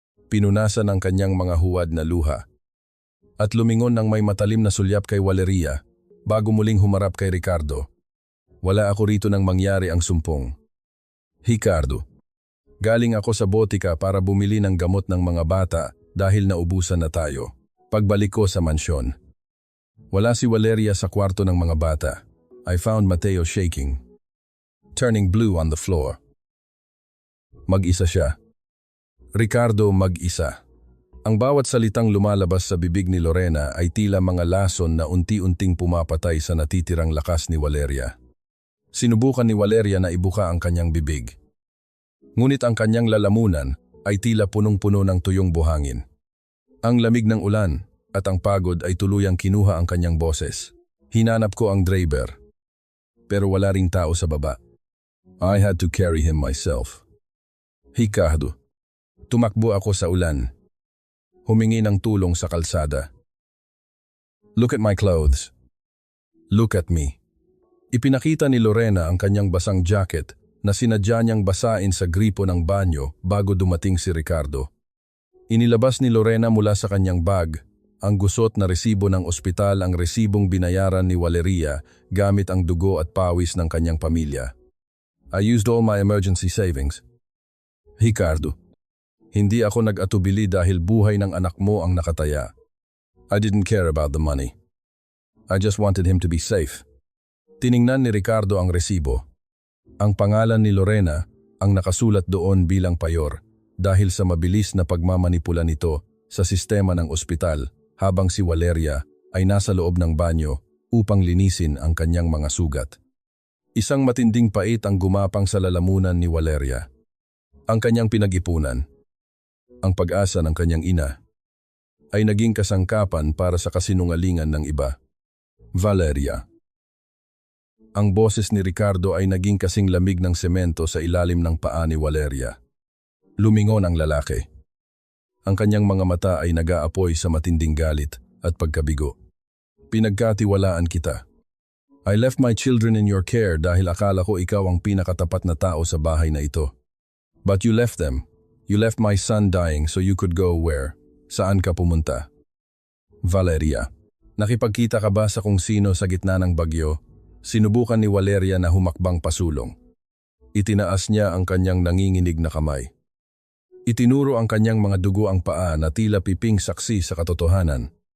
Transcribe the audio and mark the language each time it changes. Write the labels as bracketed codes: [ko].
[tl] Pinunasan ang kanyang mga huwad na luha. At lumingon ng may matalim na sulyap kay Valeria, bago muling humarap kay Ricardo. Wala ako rito nang mangyari ang sumpong. Ricardo, galing ako sa botika para bumili ng gamot ng mga bata dahil naubusan na tayo. Pagbalik ko sa mansyon, wala si Valeria sa kwarto ng mga bata. [en] I found Mateo shaking, turning blue on the floor. [tl] Mag-isa siya. Ricardo, mag-isa. Ang bawat salitang lumalabas sa bibig ni Lorena ay tila mga lason na unti-unting pumapatay sa natitirang lakas ni Valeria. Sinubukan ni Valeria na ibuka ang kanyang bibig. Ngunit ang kanyang lalamunan ay tila punong-puno ng tuyong buhangin. Ang lamig ng ulan at ang pagod ay tuluyang kinuha ang kanyang boses. Hinanap ko ang driver, pero wala ring tao sa baba. [en] I had to carry him myself. [tl] Ricardo, tumakbo ako sa ulan. Humingi ng tulong sa kalsada. [en] Look at my clothes. Look at me. [tl] Ipinakita ni Lorena ang kanyang basang jacket na sinadya niyang basain sa gripo ng banyo bago dumating si Ricardo. Inilabas ni Lorena mula sa kanyang bag ang gusot na resibo ng ospital, ang resibong binayaran ni Valeria gamit ang dugo at pawis ng kanyang pamilya. [en] I used all my emergency savings. [tl] Ricardo, hindi ako nag-atubili dahil buhay ng anak mo ang nakataya. [en] I didn't care about the money. I just wanted him to be safe. [tl] Tiningnan ni Ricardo ang resibo. Ang pangalan ni Lorena ang nakasulat doon bilang payor dahil sa mabilis na pagmamanipula nito sa sistema ng ospital habang si Valeria ay nasa loob ng banyo upang linisin ang kanyang mga sugat. Isang matinding pait ang gumapang sa lalamunan ni Valeria. Ang kanyang pinag-ipunan, ang pag-asa ng kanyang ina, ay naging kasangkapan para sa kasinungalingan ng iba. Valeria. Ang boses ni Ricardo ay naging kasing lamig ng semento sa ilalim ng paa ni Valeria. Lumingon ang lalaki. Ang kanyang mga mata ay nag-aapoy sa matinding galit at pagkabigo. Pinagkatiwalaan kita. [en] I left my children in your care [tl] dahil akala ko ikaw ang pinakatapat na tao sa bahay na ito. [en] But you left them. You left my son dying so you could go where? [tl] Saan ka pumunta? Valeria. Nakipagkita ka ba sa kung sino sa gitna ng bagyo? Sinubukan ni Valeria na humakbang pasulong. Itinaas niya ang kanyang nanginginig na kamay. Itinuro ang kanyang mga dugo ang paa na tila piping saksi sa katotohanan.